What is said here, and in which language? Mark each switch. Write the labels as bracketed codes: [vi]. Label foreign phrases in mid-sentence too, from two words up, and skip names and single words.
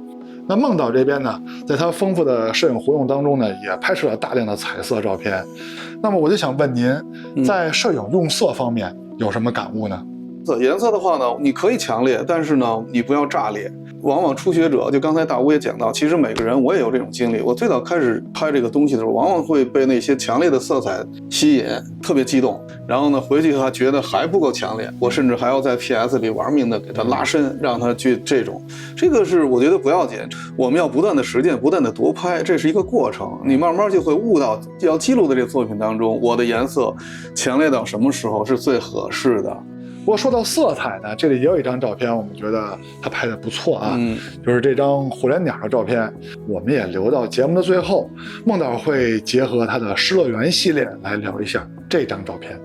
[zh] 那孟導這邊呢，在他豐富的攝影活動當中呢，也拍攝了大量的彩色照片。那麼我就想問您，在攝影用色方面有什麼感悟呢？色。顏色的話呢，你可以强烈，但是呢，你不要炸裂。往往初学者，就刚才大吴也講到，其實每個人我也有這種經歷。我最早開始拍這個東西的時候，往往會被那些強烈的色彩吸引，特別激動。然後呢，回去他覺得還不夠強烈，我甚至還要在 PS 裡玩命的給它拉伸，讓它去這種。這個是我覺得不要緊，我們要不斷的實踐，不斷的多拍，這是一個過程。你慢慢就會悟到，要記錄的這個作品當中，我的顏色強烈到什麼時候是最合適的。不过说到色彩呢，这里也有一张照片，我们觉得他拍的不错啊，就是这张虎脸鸟的照片，我们也留到节目的最后，孟导会结合他的失乐園系列來聊一下這張照片。